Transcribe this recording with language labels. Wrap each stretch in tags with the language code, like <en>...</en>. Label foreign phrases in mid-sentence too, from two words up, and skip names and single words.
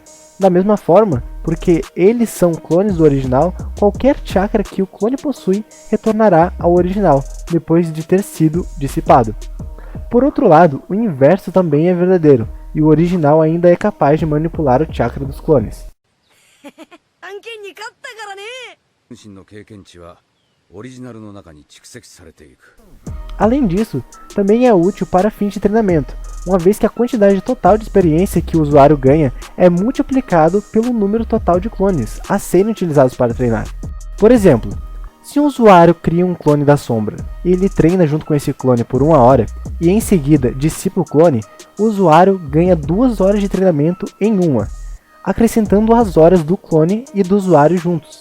<pt>Da mesma forma, porque eles são clones do original, qualquer chakra que o clone possui retornará ao original, depois de ter sido dissipado. Por outro lado, o inverso também é verdadeiro, e o original ainda é capaz de manipular o chakra dos clones.</pt> <ja>案件に勝ったからね。身の経験値はオリジナルの中に蓄積されていく。</ja> <pt>Além disso, também é útil para fins de treinamento, uma vez que a quantidade total de experiência que o usuário ganha é multiplicado pelo número total de clones a serem utilizados para treinar. Por exemplo, se um usuário cria um clone da sombra e ele treina junto com esse clone por 1 hora e em seguida dissipa o clone, o usuário ganha 2 horas de treinamento em uma, acrescentando as horas do clone e do usuário juntos.</pt>